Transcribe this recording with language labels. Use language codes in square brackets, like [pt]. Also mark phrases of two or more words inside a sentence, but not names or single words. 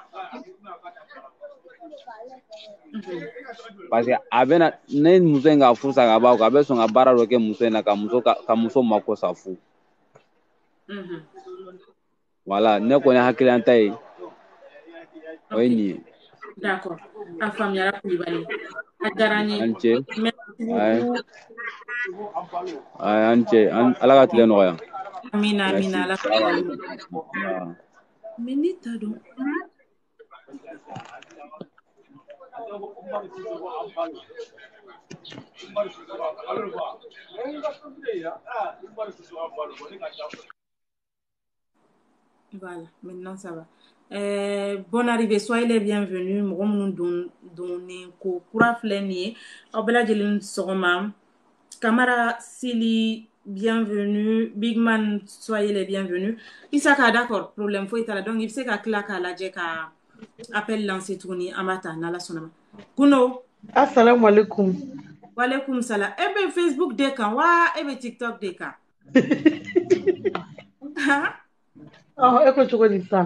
[bm] parce que a bɛna ne muso in ka furu sa ka bɔ a kun a bɛ sɔn ka baara dɔ kɛ muso in na ka muso mako sa fu voilà ne kɔni hakilina ta ye o ye nin ye d'accord a faamuyara Kulibali a diyara n ye an cɛ an cɛ ala ka tile nɔgɔya amina ala ka [fr] mais [bm] ne t'a dɔn [fr] voilà maintenant ça va bonne arrivée soyez les [bm] bienvenus mɔgɔ minnu donnen ko kura filɛ nin ye aw bɛɛ lajɛlen sɔgɔma Camara Sili bienvenue Bigman [fr] soyez les bienvenus [bm] Isaka [fr] d'accord problème [bm] foyi t'a la donc i bɛ se ka tila k'a lajɛ ka [fr] appel lancer [bm] tuguni an b'a ta n'Ala sɔnna ma Kuno [ar] السلام عليكم وعليكم السلام [bm] e bɛ Facebook de kan wa e bɛ TikTok de kan e ko cogo di sa